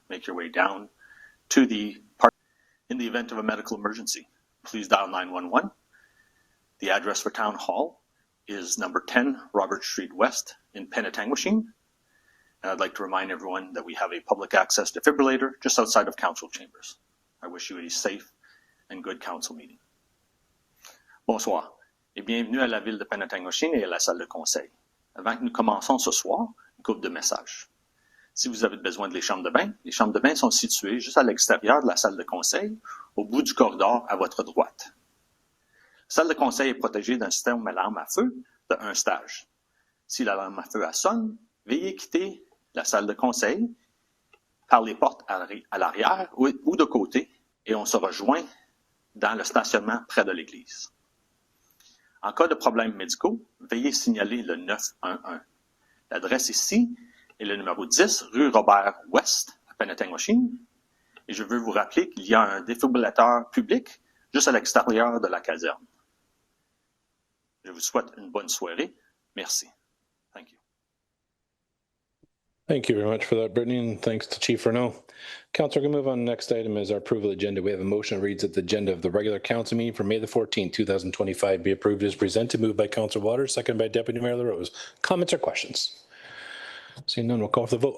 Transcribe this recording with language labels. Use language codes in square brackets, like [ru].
[en] Make your way down to the park. In the event of a medical emergency, please dial 911. The address for town hall is number 10 Robert Street West in Penetanguishene. And I'd like to remind everyone that we have a public access defibrillator just outside of council chambers. I wish you a safe and good council meeting. [fr] Bonsoir et bienvenue à la ville de Penetanguishene et à la salle de conseil. Avant que nous commençons ce soir, une couple de messages. Si vous avez besoin de les chambres de bain sont situées juste à l'extérieur de la salle de conseil, au bout du corridor à votre droite. La salle de conseil est protégée d'un système alarme à feu de 1 stage. Si l'alarme à feu sonne, veuillez quitter la salle de conseil par les portes à l'arrière ou de côté et on se rejoint dans le stationnement près de l'église. En cas de problèmes médicaux, veuillez signaler le 911. L'adresse ici est le numéro 10 rue Robert-Ouest à Penetanguishene. Et je veux vous rappeler qu'il y a un défibrillateur public juste à l'extérieur de la caserne. Je vous souhaite une bonne soirée. Merci. [en] Thank you. Thank you very much for that, Brittany, and thanks to Chief Renault. Councilor, we're going to move on. Next item is our approval agenda. We have a motion that reads that the agenda of the regular council meeting for May the 14th, 2025 be approved as presented. Moved by Councilor Waters, seconded by Deputy Mayor LaRose. Comments or questions? Seeing none, we'll call for the vote.